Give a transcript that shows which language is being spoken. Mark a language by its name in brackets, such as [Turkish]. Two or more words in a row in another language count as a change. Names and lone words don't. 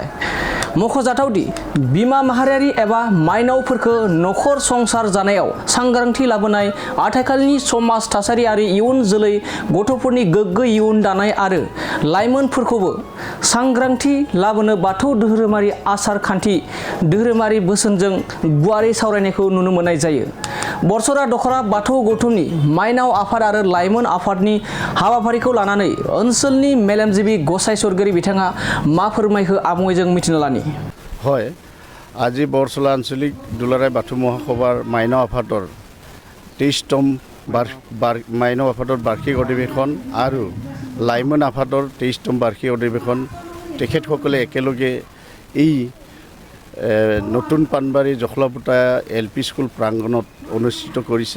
[Bodo] मख'जाथावदि बिमा माहारियारि एबा माइनावफोरखौ नखर संसार जानायाव सांग्रांथि लाबोनाय आथिखालनि समाज थासारि आरो इयुन जोलै गथ'फोरनि गोग्गो इयुन दानाय आरो लाइमोनफोरखौबो सांग्रांथि लाबोनो बाथौ धोरोमारि आसार खान्थि धोरोमारि बोसोनजों गुवारै सावरायनायखौ नुनो मोननाय जायो। बरसरा दखरा बाथौ गौथुमनि माइनाव आफाद आरो लाइमोन आफादनि हाबाफारिखौ लानानै ओनसोलनि मेलेमजिबि गसाइ सरगिरि बिथाङा मा फोरमायखो आबुङै जों मिथिना लानि। [Assamese] হয় আজি বৰসলা আঞ্চলিক দুলাৰায় বাথৌ মহাসভাৰ মাইনাव আফাদৰ 23তম মাইনাव আফাদৰ বাৰ্ষিক অধিৱেশন আৰু লাইমন আফাদৰ 23তম বাৰ্ষিক অধিৱেশন তেখেতসকলে একেলগে এই নতুন পানবাৰী জখলাপটা LP স্কুল প্ৰাংগণত অনুষ্ঠিত কৰিছে।